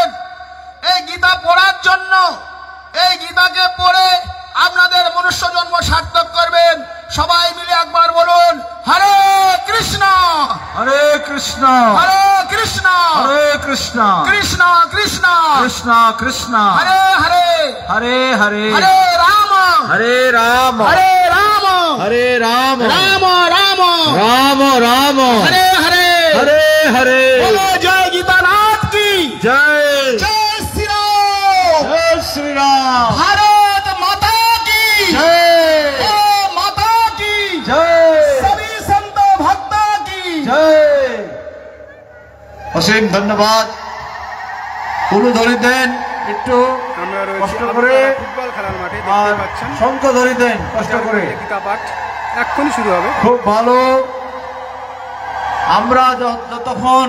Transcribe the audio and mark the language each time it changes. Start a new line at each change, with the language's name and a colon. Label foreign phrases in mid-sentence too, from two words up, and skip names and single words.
Bangla: এই গীতা পড়ার জন্য, এই গীতাকে পড়ে আপনাদের মনুষ্য জন্ম সার্থক করবেন। সবাই মিলে একবার বলুন হরে কৃষ্ণ হরে কৃষ্ণ হরে কৃষ্ণ হরে কৃষ্ণ কৃষ্ণ কৃষ্ণ কৃষ্ণ কৃষ্ণ হরে হরে হরে হরে হরে রাম হরে রাম হরে রাম হরে রাম রাম রাম রাম রাম হরে হরে হরে হরে বলো জয় গীতানাথ কি জয় জয় শ্রী রাম জয় শ্রী রাম
Hindi: भारत माता की जय ओ माता की जय सभी संत भक्त की
Bangla: জয়। অসীম ধন্যবাদ। উলুধ্বনি দেন একটু আমরা রয়েছি কষ্ট করে, ফুটবল খেলার মাঠে, আর দেখতে পাচ্ছেন। শঙ্খ ধরি দেন কষ্ট করে। গীতা পাঠ এক্ষুনি শুরু হবে। খুব ভালো। আমরা যতক্ষণ